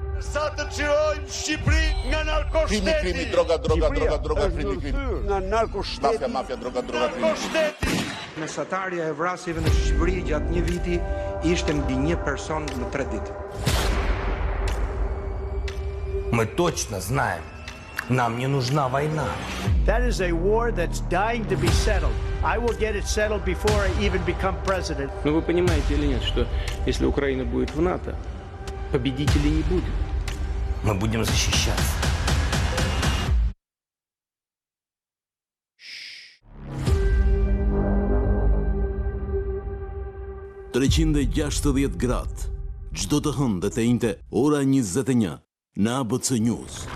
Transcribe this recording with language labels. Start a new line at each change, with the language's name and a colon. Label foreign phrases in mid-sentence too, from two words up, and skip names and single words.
Albanian: Sa të çirojmë Shqipëri nga narkoshteti. Krimi, droga, krimi. Nga narkoshteti. Mafia, droga, krimi. Narkoshteti. Mesatarja e vrasjeve në Shqipëri gjatë një viti ishte mbi 1 person në 3 ditë.
Russian: Мы точно знаем, нам не нужна война.
English: That is a war that's dying to be settled. I will get it settled before I even become president.
Russian: Но вы понимаете или нет, что если Украина будет в НАТО, победителей не будет. Мы будем защищаться.
Albanian: $360 gradë, çdo të hënë dhe të njëjtë ora 21 në ABC News.